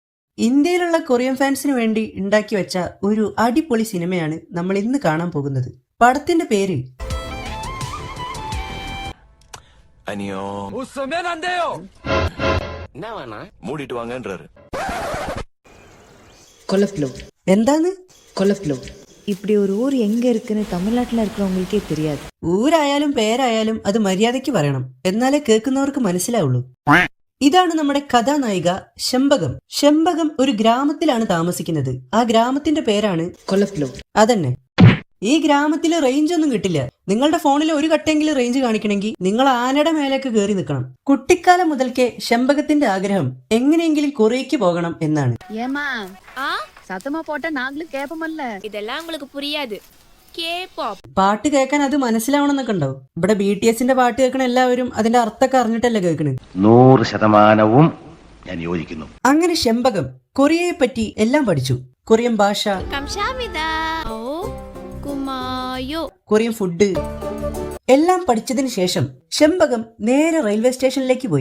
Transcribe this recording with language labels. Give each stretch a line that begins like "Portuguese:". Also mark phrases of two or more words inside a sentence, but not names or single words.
Malayalam: ഇന്ത്യയിലുള്ള കൊറിയൻ ഫാൻസിന് വേണ്ടി ഉണ്ടാക്കി വെച്ച ഒരു അടിപൊളി സിനിമയാണ് നമ്മൾ ഇന്ന് കാണാൻ പോകുന്നത്. പടത്തിന്റെ പേര് എന്താണ്?
Tamil: இப்படி ஒரு ஊர் எங்க இருக்குன்னு தமிழ்நாட்டுல இருக்கிறவங்களுக்கே தெரியாது.
Malayalam: ഊരായാലും പേരായാലും അത് മര്യാദയ്ക്ക് പറയണം, എന്നാലേ കേൾക്കുന്നവർക്ക് മനസ്സിലാവുള്ളൂ. ഇതാണ് നമ്മുടെ കഥാനായിക ശംബകം. ശംബകം ഒരു ഗ്രാമത്തിലാണ് താമസിക്കുന്നത്. ആ ഗ്രാമത്തിന്റെ പേരാണ് കൊല്ലപ്പലൂർ. അതന്നെ. ഈ ഗ്രാമത്തിൽ റേഞ്ച് ഒന്നും കിട്ടില്ല. നിങ്ങളുടെ ഫോണിൽ ഒരു കട്ടെങ്കിലും റേഞ്ച് കാണിക്കണമെങ്കിൽ നിങ്ങൾ ആനയുടെ മേലേക്ക് കയറി നിൽക്കണം. കുട്ടിക്കാലം മുതൽക്കേ ശംബകത്തിന്റെ ആഗ്രഹം എങ്ങനെയെങ്കിലും കൊറിയയ്ക്ക് പോകണം എന്നാണ്.
Tamil: சத்தமா போட்டா நாங்களும் கேப்பமல்ல. இதெல்லாம் உங்களுக்கு புரியாது.
Malayalam: പാട്ട് കേൾക്കാൻ അത് മനസ്സിലാവണമെന്നൊക്കെ ഉണ്ടാവും. ഇവിടെ BTSന്റെ പാട്ട് കേൾക്കണ എല്ലാവരും അതിന്റെ അർത്ഥമൊക്കെ അറിഞ്ഞിട്ടല്ലേ കേൾക്കണത്. 100% ഞാൻ യോജിക്കുന്നു. അങ്ങനെ ശംബകം കൊറിയയെ പറ്റി എല്ലാം പഠിച്ചു. കൊറിയൻ ഭാഷ,
English: Korean food
Malayalam: എല്ലാം പഠിച്ചതിന് ശേഷം ശംബകം നേരെ റെയിൽവേ സ്റ്റേഷനിലേക്ക് പോയി.